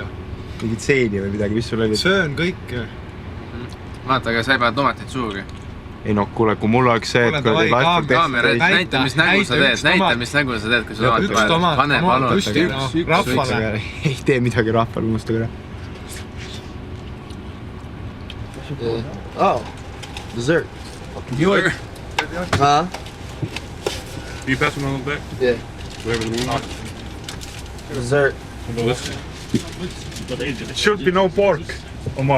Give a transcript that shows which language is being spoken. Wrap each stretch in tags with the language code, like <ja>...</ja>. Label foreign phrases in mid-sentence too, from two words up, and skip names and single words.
<et>Mingid seeni või midagi, mis sul oli? Söön kõike. Vaata, aga sa ei pane tomatit suugi. Ei no, kuule, kui mul oleks see, et kui kaamera, näita, mis nägu sa teed, kui sa tomatit pane palun. Rahvale. Ei tee midagi rahvale, unustage ära.</et> <en>Oh, dessert. Yours. Huh? You pass them on the back? Yeah. Whatever the mean. Dessert. It should be no pork, Omar.</en>